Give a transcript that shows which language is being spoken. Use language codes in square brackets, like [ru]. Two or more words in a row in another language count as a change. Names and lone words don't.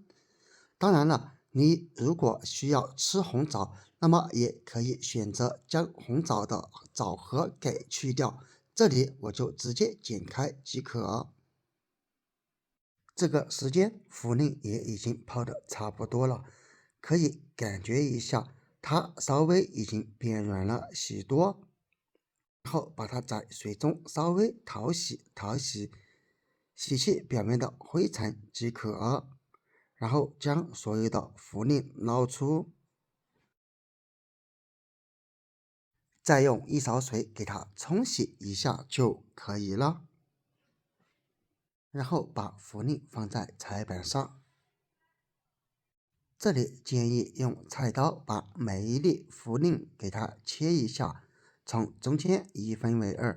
[zh] 當然了，你如果需要吃紅棗，那麼也可以選擇將紅棗的棗核給去掉，這裡我就直接剪開即可。這個時間茯苓也已經泡得差不多了，可以感覺一下它稍微已經變軟了許多，然後把它在水中稍微淘洗，洗去表面的灰塵即可，然後將所有的茯苓撈出，再用一勺水給它沖洗一下就可以了。然後把茯苓放在菜板上， 這裡建議用菜刀把每一粒茯苓給它切一下，從中間一分為二。